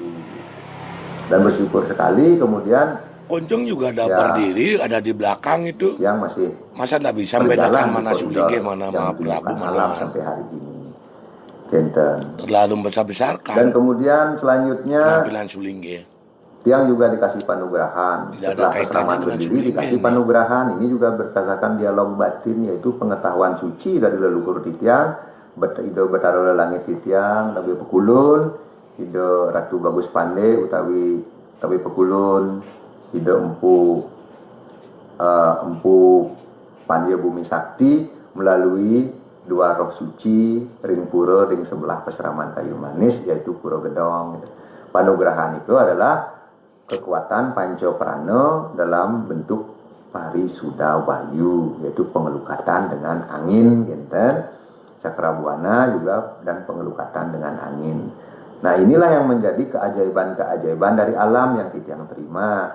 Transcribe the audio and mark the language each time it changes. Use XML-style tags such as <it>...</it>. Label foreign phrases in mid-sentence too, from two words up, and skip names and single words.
<id>Dan bersyukur sekali kemudian Kuncung juga ada berdiri, ada di belakang itu. Tiang masih Masa tidak bisa membedakan mana Sulinge, mana Mahaprabu, alam sampai hari ini. Genten. Terlalu besar-besarkan. Dan kemudian selanjutnya penampilan Sulinge. Tiang juga dikasih panugerahan. Setelah pesraman berdiri dikasih panugerahan. Ini juga berdasarkan dialog batin, yaitu pengetahuan suci dari leluhur Tiang. Ido Betara Langit Tiang, tapi Pekulun, Ido Ratu Bagus Pande utawi tapi Pekulun, Ido Empu Pandya Bumi Sakti melalui dua roh suci ring pura ring sebelah pesraman Kayu Manis, yaitu Pura Gedong. Panugerahan itu adalah kekuatan pancoprana dalam bentuk parisuda wayu, yaitu pengelukatan dengan angin, genten, cakrabuana juga, dan pengelukatan dengan angin. Nah inilah yang menjadi keajaiban-keajaiban dari alam yang Tiang terima.</id>